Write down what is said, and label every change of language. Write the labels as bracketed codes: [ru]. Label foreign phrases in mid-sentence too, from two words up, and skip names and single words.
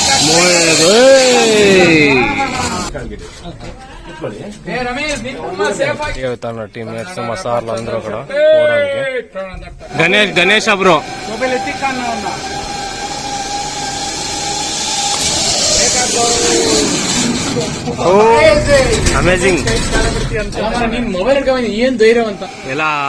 [te] తన టీమ్మేట్స్ మా సార్లు అందరూ కూడా పోవడానికి. గణేష్ బ్రో అమేజింగ్. [kn] ಮೊಬೈಲ್ ಇಟ್ಕೊಂಡು ಏನ್ ಧೈರ್ಯ ಅಂತ [te] ఎలా